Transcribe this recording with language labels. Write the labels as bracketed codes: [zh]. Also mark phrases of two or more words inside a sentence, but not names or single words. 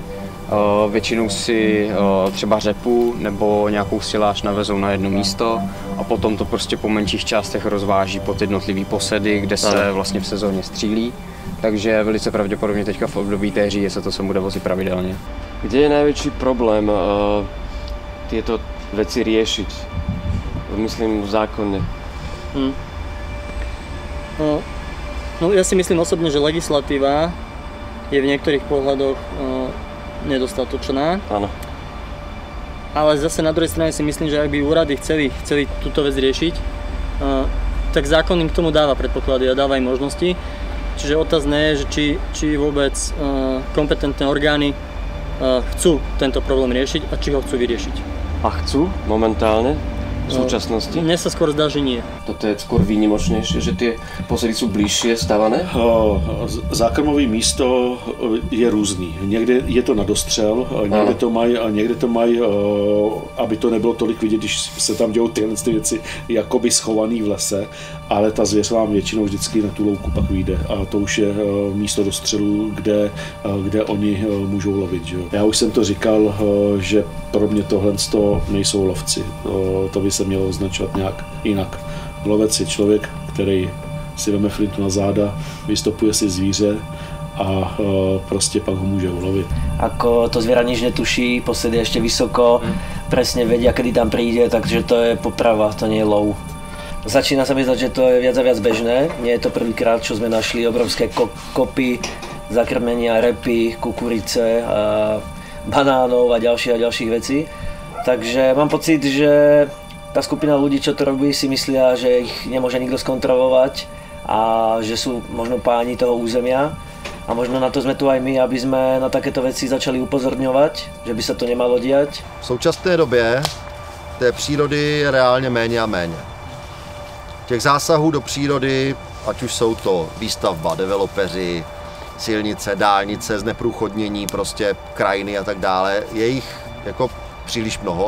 [cs] Většinou si třeba řepu nebo nějakou siláž navezou na jedno místo a potom to prostě po menších částech rozváží pod jednotlivý posedy, kde se vlastně v sezóně střílí. Takže velice pravděpodobně teďka v období té říje se to sem bude vozit pravidelně. Kde je největší problém tyto věci řešit? Myslím v zákoně. No, [sk] ja si myslím osobne, že legislatíva je v niektorých pohľadoch nedostatočná. Áno. Ale zase na druhej strane si myslím, že ak by úrady chceli túto vec riešiť, tak zákon im k tomu dáva predpoklady a dáva im možnosti. Čiže otázne je, že či vôbec kompetentné orgány chcú tento problém riešiť a či ho chcú vyriešiť. A chcú momentálne? V súčasnosti? Mne sa skôr zdá, že nie. Toto je skôr výnimočnejšie, že tie posedy sú bližšie stavané? [cs] Zákrmové místo je různý. Někde je to na dostřel, někde to mají, aby to nebylo tolik vidět, když se tam dějou tyhle věci, jakoby schovaný v lese, ale ta zvěř vám většinou vždycky na tu louku pak vyjde a to už je místo dostřelu, kde oni můžou lovit. Že? Já už jsem to říkal, že pro mě tohle nejsou lovci. To by se mělo označovat nějak jinak. Lovec je člověk, který si veme flintu na záda, vystopuje si zvíře a prostě pak ho může ulovit. [sk] Ako to zviera nič netuší, posed je ešte vysoko, presne vedia, kedy tam príde, takže to je poprava, to nie je lov. Začína sa mi zdať, že to je viac a viac bežné. Nie je to prvýkrát, čo sme našli obrovské kopy zakrmenia repy, kukurice, banánov a ďalších vecí. Takže mám pocit, že tá skupina ľudí, čo to robí, si myslia, že ich nemôže nikto skontrolovať a že sú možno páni toho územia. A možno na to sme tu aj my, aby sme na takéto veci začali upozorňovať, že by sa to nemalo diať. [cs] V současné době té přírody je reálně méně a méně. Těch zásahů do přírody, ať už jsou to výstavba, developeři, silnice, dálnice, zneprůchodnění prostě krajiny a tak dále, je jich jako příliš mnoho.